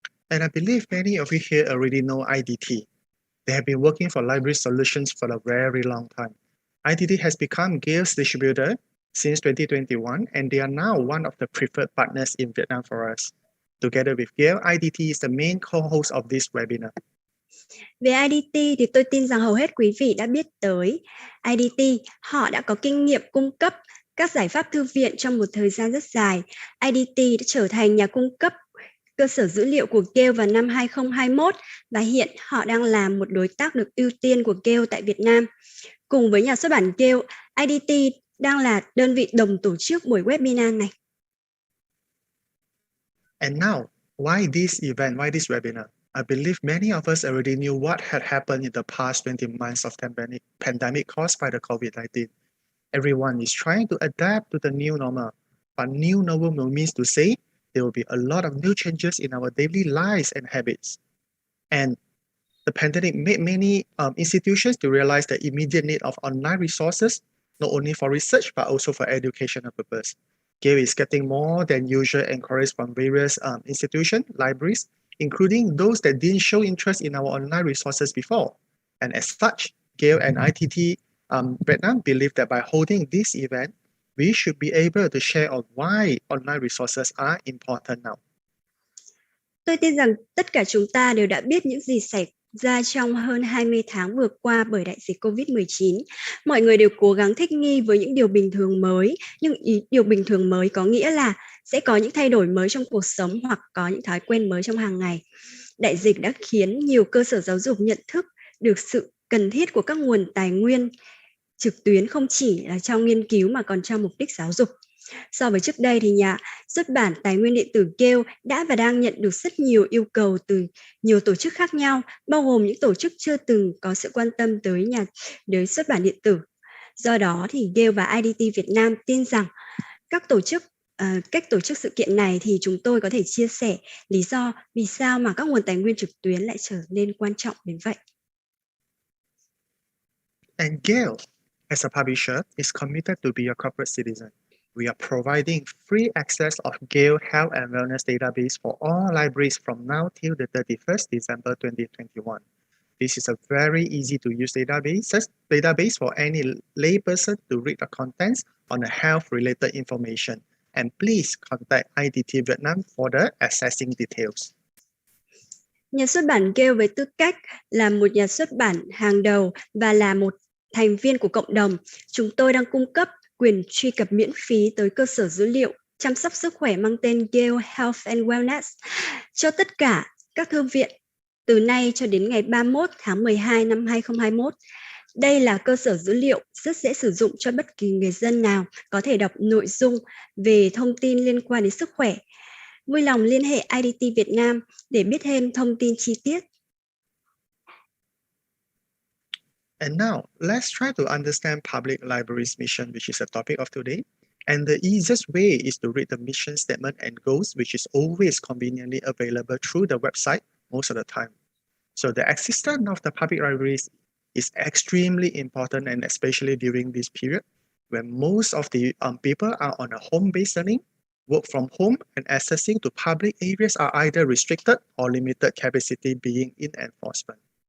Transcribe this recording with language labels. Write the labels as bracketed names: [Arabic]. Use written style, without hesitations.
[English] And I believe many of you here already know IDT. They have been working for library solutions for a very long time. IDT has become Gale's distributor since 2021, and they are now one of the preferred partners in Vietnam for us. Together with Gale, IDT is the main co-host of this webinar. [Vietnamese] Về IDT thì tôi tin rằng hầu hết quý vị đã biết tới IDT. Họ đã có kinh nghiệm cung cấp các giải pháp thư viện trong một thời gian rất dài. IDT đã trở thành nhà cung cấp cơ sở dữ liệu của Gale vào năm 2021 và hiện họ đang là một đối tác được ưu tiên của Gale tại Việt Nam. Cùng với nhà xuất bản Gale, IDT đang là đơn vị đồng tổ chức buổi webinar này. [English] And now, why this event, why this webinar? I believe many of us already knew what had happened in the past 20 months of pandemic caused by the COVID-19. Everyone is trying to adapt to the new normal, but new normal means to say there will be a lot of new changes in our daily lives and habits. And the pandemic made many institutions to realize the immediate need of online resources, not only for research, but also for educational purpose. Gale is getting more than usual inquiries from various institutions, libraries, including those that didn't show interest in our online resources before. And as such, Gale and IDT Vietnam believe that by holding this event, we should be able to share on why online resources are important now. [Vietnamese] Tôi tin rằng tất cả chúng ta đều đã biết những gì xảy ra trong hơn 20 tháng vừa qua bởi đại dịch COVID-19. Mọi người đều cố gắng thích nghi với những điều bình thường mới, nhưng điều bình thường mới có nghĩa là sẽ có những thay đổi mới trong cuộc sống hoặc có những thói quen mới trong hàng ngày. Đại dịch đã khiến nhiều cơ sở giáo dục nhận thức được sự cần thiết của các nguồn tài nguyên trực tuyến không chỉ là trong nghiên cứu mà còn trong mục đích giáo dục. So với trước đây thì nhà xuất bản tài nguyên điện tử Gale đã và đang nhận được rất nhiều yêu cầu từ nhiều tổ chức khác nhau, bao gồm những tổ chức chưa từng có sự quan tâm tới xuất bản điện tử. Do đó thì Gale và IDT Việt Nam tin rằng cách tổ chức sự kiện này thì chúng tôi có thể chia sẻ lý do vì sao mà các nguồn tài nguyên trực tuyến lại trở nên quan trọng đến vậy. [English] And Gale, as a publisher, is committed to be a corporate citizen. We are providing free access of Gale Health and Wellness database for all libraries from now till the 31st December 2021. This is a very easy to use database for any layperson to read the contents on the health-related information. And please contact IDT Vietnam for the accessing details. [Vietnamese] Nhà xuất bản Gale với tư cách là một nhà xuất bản hàng đầu và là một thành viên của cộng đồng, chúng tôi đang cung cấp quyền truy cập miễn phí tới cơ sở dữ liệu chăm sóc sức khỏe mang tên Gale Health and Wellness cho tất cả các thư viện từ nay cho đến ngày 31 tháng 12 năm 2021. Đây là cơ sở dữ liệu rất dễ sử dụng cho bất kỳ người dân nào có thể đọc nội dung về thông tin liên quan đến sức khỏe. Vui lòng liên hệ IDT Việt Nam để biết thêm thông tin chi tiết. [English] And now, let's try to understand public libraries' mission, which is the topic of today. And the easiest way is to read the mission statement and goals, which is always conveniently available through the website most of the time. So the existence of the public libraries is extremely important, and especially during this period when most of the people are on a home-based learning, work from home, and accessing to public areas are either restricted or limited capacity being in enforcement.